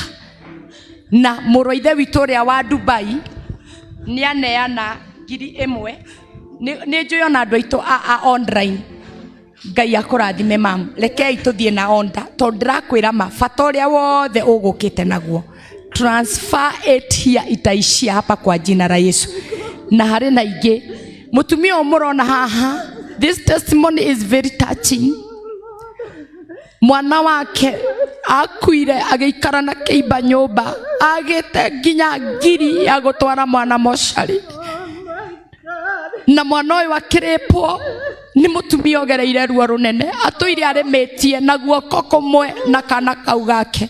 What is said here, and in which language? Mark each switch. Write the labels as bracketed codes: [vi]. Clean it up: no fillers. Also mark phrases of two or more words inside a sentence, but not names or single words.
[ki] Na mũrũ ithe witũ ũrĩa wa Dubai nĩ aneana 1,000. Nĩ njũĩ ona andũ aitũ a online. Ngai akũrathime mam. Rekei tũthiĩ na onda tondũ ndĩrakwĩra ma bata ũrĩa wothe ũgũkĩte naguo. [en] Transfer it here [sw] itaishia hapa kwa jina la Yesu. [ki] Na harĩ na ingĩ mũtumia ũyũ mũrona haha, [en] this testimony is very touching. [ki] Mwana wake akuire agĩikara na kĩimba nyũmba, agĩte nginya ngiri ya gũtwara mwana mocarĩ. Na mwana ũyũ akĩrĩpwo nĩ mũtumia ũgereire ruo rũnene, atũire arĩmĩtie na guoko kũmwe na kana kau gake.